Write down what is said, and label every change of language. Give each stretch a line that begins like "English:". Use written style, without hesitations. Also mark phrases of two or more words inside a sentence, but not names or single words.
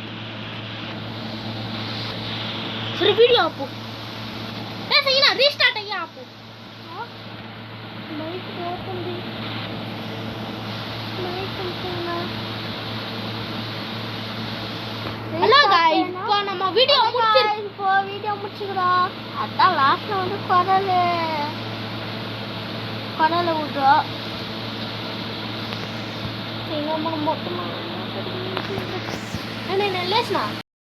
Telugu: సరే వీడియో ఆపు. సైనా రీస్టార్ట్ అయ్యా ఆపు.
English: hello guys,
Tamil: இப்போ நம்ம வீடியோ முடிச்சுக்கிறா. அதான் லாஸ்ட்ல வந்து கடலை விடுறோம். என்ன மொத்தமா என்ன లేచినా